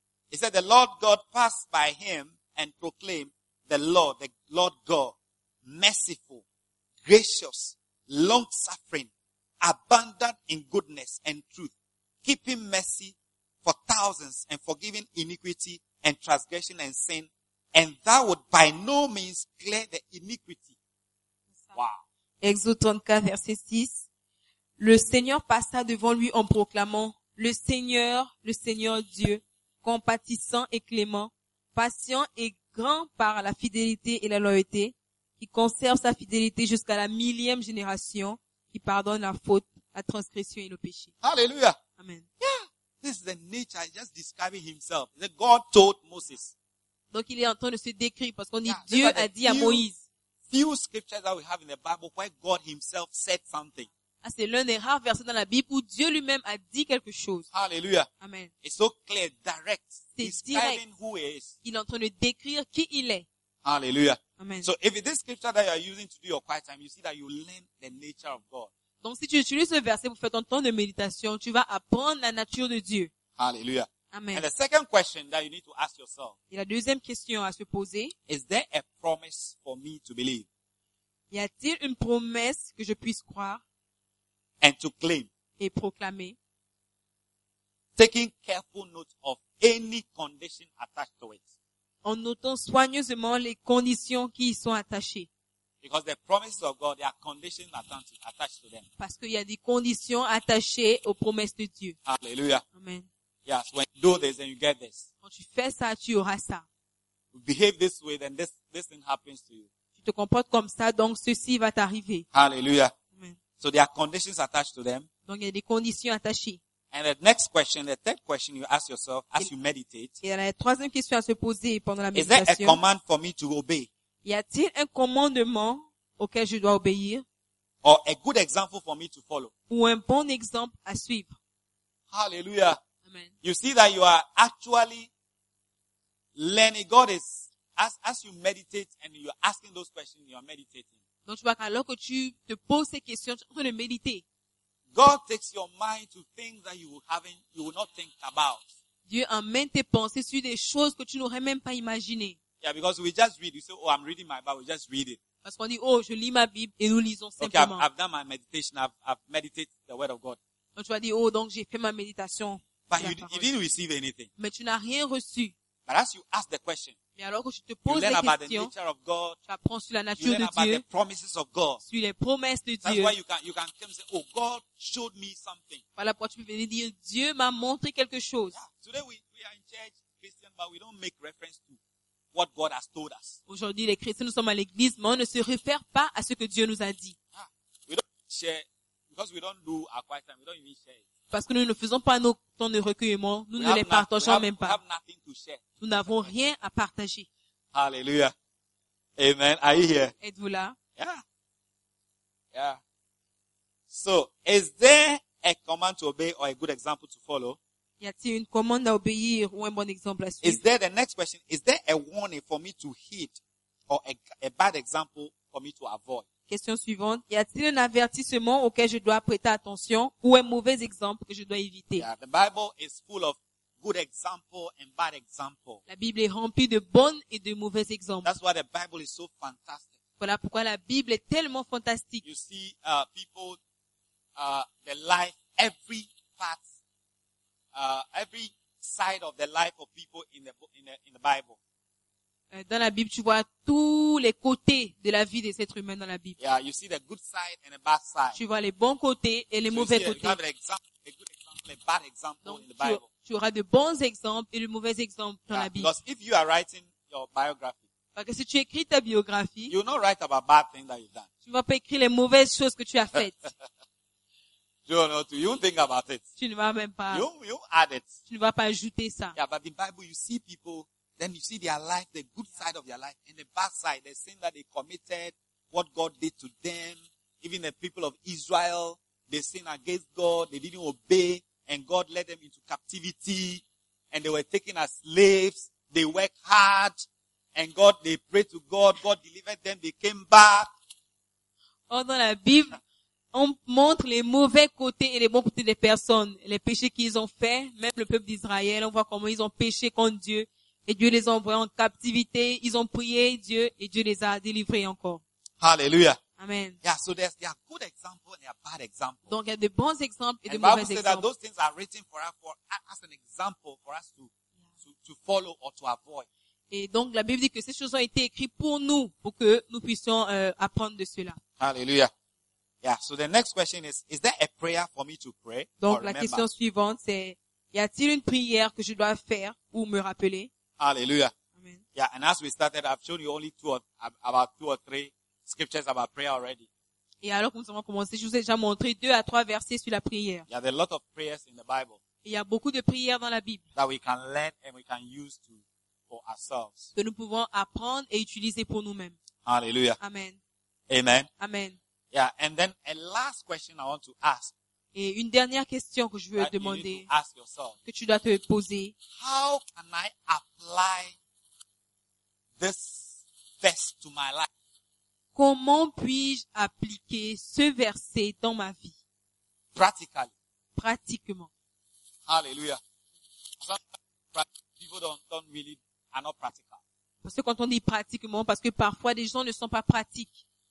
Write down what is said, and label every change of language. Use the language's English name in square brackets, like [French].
[English] It said the Lord God passed by him and proclaimed the Lord God, merciful, gracious, long-suffering, abundant in goodness and truth, keeping mercy for thousands and forgiving iniquity and transgression and sin, and thou would by no means clear the iniquity. Wow. [French] Exode 34, verset 6. Le Seigneur passa devant lui en proclamant le Seigneur Dieu, compatissant et clément, patient et grand par la fidélité et la loyauté, qui conserve sa fidélité jusqu'à la millième génération, qui pardonne la faute, la transgression et le péché. Alléluia. Amen. [English] Yeah. This is the nature. He's just describing himself. The God told Moses. [French] Donc il est en train de se décrire parce qu'on dit Dieu a dit à Moïse. [English] Few scriptures that we have in the Bible where God himself said something. [French] Ah, c'est l'un des rares versets dans la Bible où Dieu lui-même a dit quelque chose. [English] Hallelujah. Amen. It's so clear, direct. [French] C'est [English] describing [French] direct. [English] Who he is. [French] Il est en train de décrire qui il est. [English] Hallelujah. Amen. So if it is scripture that you are using to do your quiet time, you see that you learn the nature of God. [French] Donc si tu utilises ce verset pour faire ton temps de méditation, tu vas apprendre la nature de Dieu. [English] Hallelujah. Amen. And the second question that you need to ask yourself. [French] Et la deuxième question à se poser. [English] Is there a promise for me to believe? [French] Y a-t-il une promesse que je puisse croire? [English] And to claim. [French] Et proclamer. [English] Taking careful note of any condition attached to it. [French] En notant soigneusement les conditions qui y sont attachées. [English] Because the promises of God, there are conditions attached to them. [French] Parce qu'il y a des conditions attachées aux promesses de Dieu. [English] Hallelujah. Amen. Yes, when you do this, then you get this. [French] Quand tu fais ça, tu auras ça. [English] You behave this way, then this thing happens to you. [French] Tu te comportes comme ça, donc ceci va t'arriver. [English] Hallelujah. So there are conditions attached to them. [French] Donc il y a des conditions attachées. [English] And the next question, the third question you ask yourself as you meditate. [French] Et la troisième question à se poser pendant la [English] is [French] méditation. [English] Is there a command for me to obey? [French] Y a-t-il un commandement auquel je dois obéir? [English] Or a good example for me to follow? [French] Ou un bon exemple à suivre? [English] Hallelujah. Amen. You see that you are actually learning. God is as you meditate and you are asking those questions. You are meditating. [French] Donc tu vois qu'alors que tu te poses ces questions, tu es en train de méditer. [English] God takes your mind to things that you will not think about. [French] Dieu emmène tes pensées sur des choses que tu n'aurais même pas imaginées. [English] Yeah, because we just read. You say, oh, I'm reading my Bible. Just read it. [French] Parce qu'on dit, oh, je lis ma Bible et nous lisons simplement. [English] Okay, I've done my meditation. I've meditated the Word of God. [French] Donc tu vas dire, oh, donc j'ai fait ma méditation. [English] But you didn't receive anything. [French] Mais tu n'as rien reçu. [English] But as you ask the question. [French] Mais alors que tu te poses la question, [English] the of God, [French] tu apprends sur la nature de Dieu, [English] of God. [French] Sur les promesses de [English] That's [French] Dieu. [English] Why you can come and say, oh, God showed me something. [French] Voilà pourquoi tu peux venir dire, Dieu m'a montré quelque chose. [English] Yeah. Today we are in church, Christian, but we don't make reference to what God has told us. [French] Aujourd'hui, les chrétiens, nous sommes à l'église, mais on ne se réfère pas à ce que Dieu nous a dit. [English] Yeah. We don't share, because we don't do our quiet time, we don't even share it. [French] parce que nous ne faisons pas nos temps de recueillement, nous [English] we [French] ne les partageons même pas. Nous n'avons Amen. Rien à partager. [English] Alléluia. Amen. Are you here? [French] Êtes-vous là? [English] Yeah. Yeah. So, is there a command to obey or a good example to follow? [French] Y a-t-il une commande à obéir ou un bon exemple à suivre? [English] Is there the next question? Is there a warning for me to heed or a bad example for me to avoid? [French] Question suivante. Y a-t-il un avertissement auquel je dois prêter attention ou un mauvais exemple que je dois éviter? [English] Yeah, the Bible is full of good example and bad example. [French] La Bible est remplie de bons et de mauvais exemples. [English] That's why the Bible is so fantastic. [French] Voilà pourquoi la Bible est tellement fantastique. [English] You see, people, the life, every part, every side of the life of people in the Bible. [French] Dans la Bible, tu vois tous les côtés de la vie des êtres humains dans la Bible. [English] Yeah, you see the good side and the bad side. [French] Tu vois les bons côtés et les mauvais côtés. [English] You have an example, a good example, a bad example [French] Donc, [English] in the Bible. [French] Tu auras de bons exemples et de mauvais exemples dans la Bible. [English] Because if you are writing your biography, [French] parce que si tu écris ta biographie, [English] you will not write about bad things that you've done. [French] Tu ne vas pas écrire les mauvaises choses que tu as faites. [English] You think about it. [French] Tu ne vas même pas. [English] You add it. [French] Tu ne vas pas ajouter ça. [English] Yeah, but the Bible, you see people, then you see their life, the good side of their life, and the bad side, the sin that they committed, what God did to them, even the people of Israel, they sinned against God, they didn't obey, and God led them into captivity, and they were taken as slaves, they worked hard, and God, they prayed to God, God delivered them, they came back. [French] Oh, dans la Bible, on montre les mauvais côtés et les bons côtés des personnes, les péchés qu'ils ont faits, même le peuple d'Israël, on voit comment ils ont péché contre Dieu, et Dieu les a envoyés en captivité, ils ont prié Dieu, et Dieu les a délivrés encore. Alléluia. Amen. [English] Yeah, so there are good examples and there are bad examples. [French] Donc, il y a de bons exemples et [English] and [French] de mauvais exemples. [English] And Bible says that those things are written for us as an example for us to follow or to avoid. [French] Et donc, la Bible dit que ces choses ont été écrites pour que nous puissions apprendre de cela. Alléluia. [English] Yeah, so the next question is there a prayer for me to pray? [French] Donc, la question suivante, c'est, y a-t-il une prière que je dois faire ou me rappeler? [English] Hallelujah. Amen. Yeah, and as we started, I've shown you only about two or three scriptures about prayer already. [French] Et alors, comme nous avons commencé, je vous ai déjà montré deux à trois versets sur la prière. [English] Yeah, there are a lot of prayers in the Bible. [French] Il y a beaucoup de prières dans la Bible. [English] That we can learn and we can use for ourselves. [French] Que nous pouvons apprendre et utiliser pour nous-mêmes. [English] Hallelujah. Amen. Amen. Amen. Yeah, and then a last question I want to ask. [French] Et une dernière question que je veux demander. [English] You need to ask yourself, [French] que tu dois te poser. [English] How can I apply this verse to my life? [French] Comment puis-je appliquer ce verset dans ma vie? [English] Practically. [French] Pratiquement. [English] Hallelujah. People don't really are not practical. [French] Parce que quand on dit pratiquement, parce que parfois des gens ne sont pas pratiques.